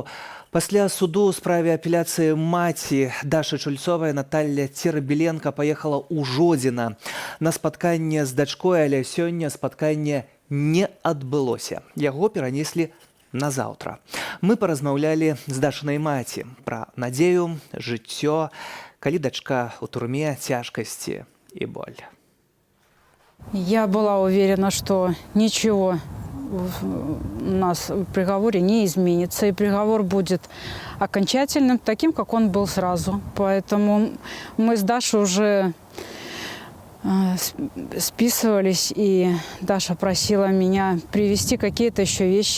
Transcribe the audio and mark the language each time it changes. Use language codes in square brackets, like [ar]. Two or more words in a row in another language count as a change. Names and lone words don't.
[be] Пасля суду ў справе апеляцыі маці Дашы Чульцовай Наталья Церабеленко паехала ў Жодзіна на спатканне з дачкой, але сёння спатканне не адбылося. Яго перанеслі на заўтра. Мы паразмаўлялі з Дашынай маці пра надзею, жыццё, калі дачка ў турме, цяжкасці і боль. [ru] Я была уверена, что ничего у нас в приговоре не изменится, и приговор будет окончательным, таким, как он был сразу. Поэтому мы с Дашей уже списывались, и Даша просила меня привезти какие-то еще вещи.